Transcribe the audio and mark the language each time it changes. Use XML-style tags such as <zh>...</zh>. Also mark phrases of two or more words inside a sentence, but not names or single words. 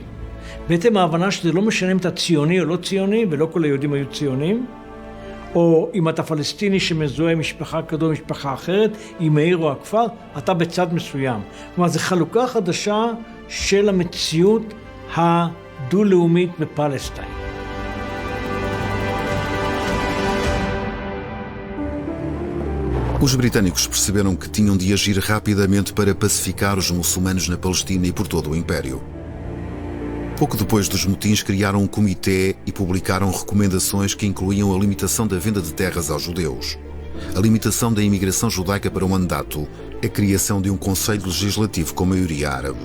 <he>בעצם ההבנה שזה לא משנה אם אתה ציוני או לא ציוני, ולא כל היהודים היו ציונים, או אם אתה פלסטיני שמזוהה עם משפחה כזו או משפחה אחרת, עם העיר או הכפר, אתה בצד מסוים. כלומר, זו חלוקה חדשה של המציאות הדו-לאומית בפלסטין.</he> <pt>Os britânicos perceberam que tinham de agir rapidamente para pacificar os muçulmanos na Palestina e por todo o Império. Pouco depois dos motins, criaram um comitê e publicaram recomendações que incluíam a limitação da venda de terras aos judeus, a limitação da imigração judaica para o mandato, a criação de um conselho legislativo com maioria árabe.</pt>